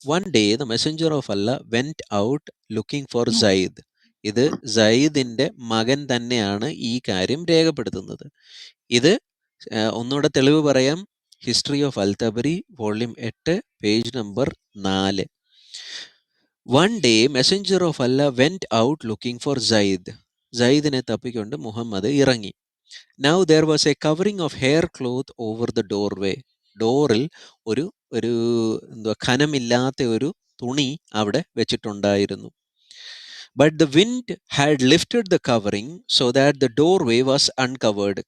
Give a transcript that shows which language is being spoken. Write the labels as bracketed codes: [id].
[en] One day the messenger of Allah went out looking for Zaid. [ml] ഇത് സയ്യിദിന്റെ മകൻ തന്നെയാണ് ഈ കാര്യം രേഖപ്പെടുത്തുന്നത്. ഇത് ഒന്നുകൂടെ തെളിവ് പറയാം. [en] History of al Tabari volume 8 page number 4. One day, messenger of Allah went out looking for Zaid. [ml] Zaidനെ തപ്പിക്കൊണ്ട് Muhammad ഇറങ്ങി. [en] Now there was a covering of hair cloth over the doorway. [ml] ഡോറിൽ ഒരു ഖനമില്ലാത്ത ഒരു തുണി അവിടെ വെച്ചിട്ടുണ്ടായിരുന്നു. [en] But the wind had lifted the covering so that the doorway was uncovered.